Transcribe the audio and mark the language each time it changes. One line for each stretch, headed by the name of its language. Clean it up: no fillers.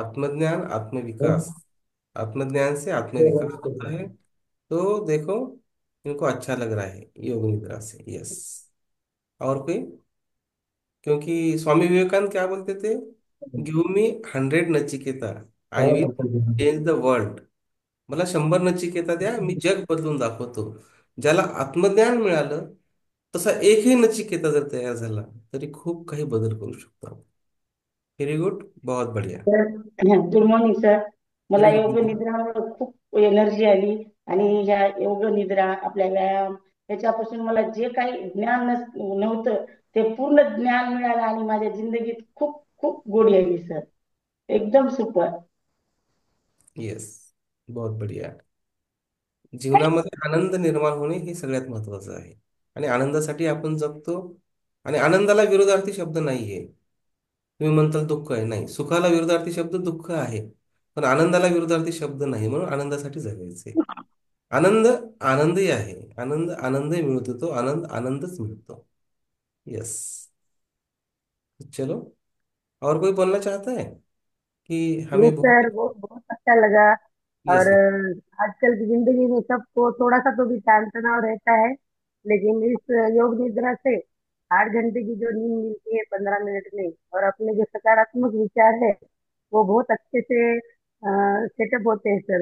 Hindi: आत्मज्ञान आत्मविकास, आत्मज्ञान से आत्मविकास होता है। तो देखो, इनको अच्छा लग रहा है योग निद्रा से। यस। और कोई? क्योंकि स्वामी विवेकानंद क्या बोलते थे,
English: Give me 100 Nachiketa, I will change the world.
Marathi: मला 100 नचिकेता द्या, मी जग बदलून दाखवतो। ज्याला आत्मज्ञान मिळालं, तसा एकही नचिकेता जर तयार झाला तरी खूप काही बदल करू शकतो आपण।
English: very good,
Hindi: बहुत बढ़िया।
English: Good morning sir. मला very
Marathi: योग
English: Good.
Marathi: निद्रामुळे खूप एनर्जी आली. आणि ह्या योग निद्रा, आपल्या व्यायाम, याच्यापासून मला जे काही ज्ञान नव्हतं, ते पूर्ण ज्ञान मिळालं आणि माझ्या जिंदगीत खूप खूप गोडी आली सर. एकदम सुपर.
Hindi: यस, बहुत बढ़िया।
Marathi: जीवनामध्ये आनंद निर्माण होणे हे सगळ्यात महत्वाचं आहे, आणि आनंदासाठी आपण जगतो। आणि आनंदाला विरोधार्थी शब्द नाहीये। तुम्ही म्हणताल दुःख आहे, नाही, सुखाला विरोधार्थी शब्द दुःख आहे, पण आनंदाला विरोधार्थी शब्द नाही, म्हणून आनंदासाठी जगायचे। आनंद आनंदही आहे, आनंद आनंदही मिळतो, तो आनंद आनंदच मिळतो।
English: Yes.
Hindi: चलो, और कोई बोलना चाहता है कि
English: yes
Hindi: हमें
English: Sir.
Hindi: बहुत। बहुत बहुत अच्छा लगा. और
English: Yes.
Hindi: आजकल की जिंदगी में सबको थोड़ा सा तो भी तान तनाव रहता है, लेकिन इस योग निद्रा से 8 घंटे की जो नींद मिलती है 15 मिनट में, और अपने जो सकारात्मक विचार है वो बहुत अच्छे से सेटअप होते हैं सर.